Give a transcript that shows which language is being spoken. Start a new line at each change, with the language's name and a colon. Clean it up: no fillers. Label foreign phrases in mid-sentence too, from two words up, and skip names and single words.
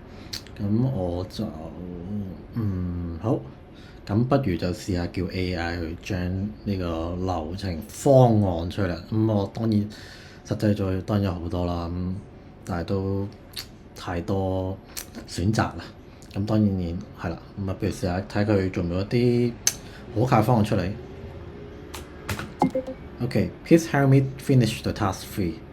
Cantonese: 咁我就好，咁不如就試下叫 AI 去將呢個流程方案出嚟。咁我當然實際在當然有好多啦，但係都太多選擇啦。咁咁當然係啦，咁啊，譬如試下睇佢做唔到一啲可靠方案出嚟。OK，
English: please help me finish the task 3。